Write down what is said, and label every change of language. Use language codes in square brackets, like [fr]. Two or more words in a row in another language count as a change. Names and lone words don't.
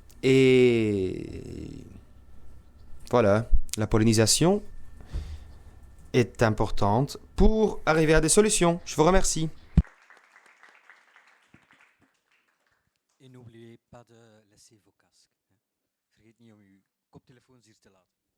[fr] Et voilà, la pollinisation est importante pour arriver à des solutions. Je vous remercie. Et n'oubliez pas de laisser vos casques. [nl] Vergeet niet om uw koptelefoons hier te laten.